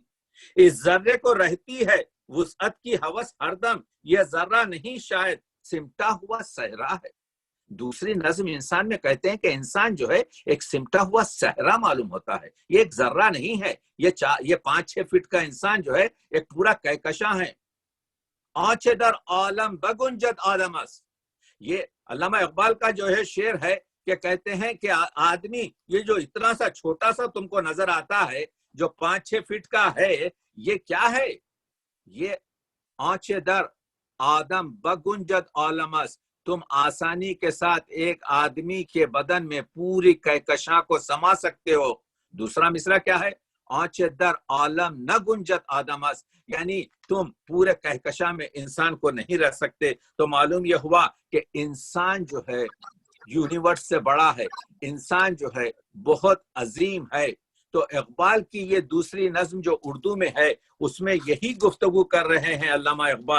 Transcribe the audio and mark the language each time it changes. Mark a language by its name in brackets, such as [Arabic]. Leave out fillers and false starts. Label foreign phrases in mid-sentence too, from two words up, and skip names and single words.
[Urdu] اس ذرے کو رہتی ہے وسعت کی ہوس ہر دم، یہ ذرہ نہیں شاید سمٹا ہوا صحرا ہے۔ دوسری نظم انسان میں کہتے ہیں کہ انسان جو ہے ایک سمٹا ہوا صحرا معلوم ہوتا ہے، یہ ایک ذرہ نہیں ہے۔ یہ 5-6 فٹ کا انسان جو ہے ایک پورا کہکشاں ہے۔ [Persian] آنچ در عالم بگنجد آدم است، [Urdu] یہ علامہ اقبال کا جو ہے شعر ہے کہ کہتے ہیں کہ آدمی یہ جو اتنا سا چھوٹا سا تم کو نظر آتا ہے جو 5-6 فٹ کا ہے، یہ کیا ہے؟ [Persian] یہ آنچ در آدم بگنجد عالم است، [Urdu] تم آسانی کے ساتھ ایک آدمی کے بدن میں پوری کہکشاں کو سما سکتے ہو۔ دوسرا مصرع کیا ہے؟ [Persian] آنچ در عالم نہ گنجت آدم است، [Urdu] یعنی تم پورے کہکشاں میں انسان کو نہیں رہ سکتے۔ تو معلوم یہ ہوا کہ انسان جو ہے یونیورس سے بڑا ہے، انسان جو ہے بہت عظیم ہے۔ تو اقبال کی یہ دوسری نظم جو اردو میں ہے اس میں یہی گفتگو کر رہے ہیں علامہ اقبال۔